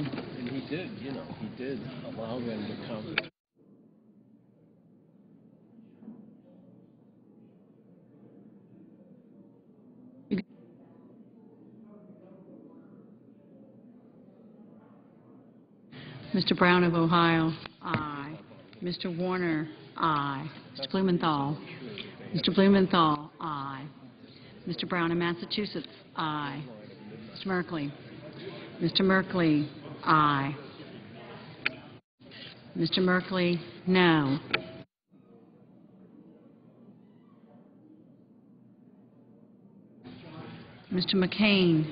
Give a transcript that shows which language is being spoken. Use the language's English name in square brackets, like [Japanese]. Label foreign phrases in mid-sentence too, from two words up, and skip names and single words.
[English] And he did, he did allow them to count. Mr. Brown of Ohio? Aye. Mr. Warner? Aye. Mr. Blumenthal? Mr. Blumenthal? Aye. Mr. Brown of Massachusetts? Aye. Mr. Merkley? Mr. Merkley? Aye. Mr. Merkley? No. Mr. McCain?